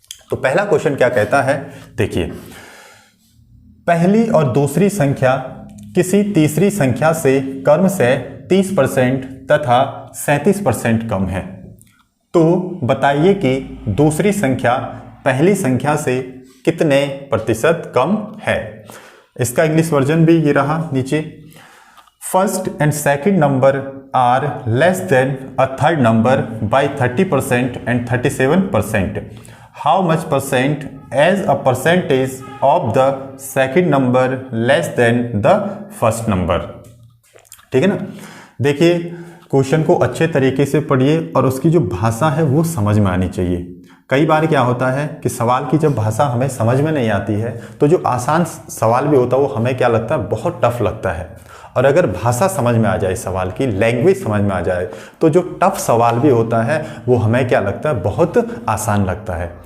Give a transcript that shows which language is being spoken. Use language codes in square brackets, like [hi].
[hi] तो पहला क्वेश्चन क्या कहता है, देखिए, पहली और दूसरी संख्या किसी तीसरी संख्या से क्रमशः 30% तथा 37% कम है। तो बताइए कि दूसरी संख्या पहली संख्या से कितने प्रतिशत कम है। इसका इंग्लिश वर्जन भी ये रहा नीचे। [en] First and second number are less than a third number by 30% and 37%. How much percent as a percentage of the second number less than the first number? [hi] ठीक है ना। देखिए क्वेश्चन को अच्छे तरीके से पढ़िए और उसकी जो भाषा है वो समझ में आनी चाहिए। कई बार क्या होता है कि सवाल की जब भाषा हमें समझ में नहीं आती है तो जो आसान सवाल भी होता है वो हमें क्या लगता है, बहुत टफ लगता है। और अगर भाषा समझ में आ जाए, सवाल की लैंग्वेज समझ में आ जाए तो जो टफ सवाल भी होता है वो हमें क्या लगता है, बहुत आसान लगता है।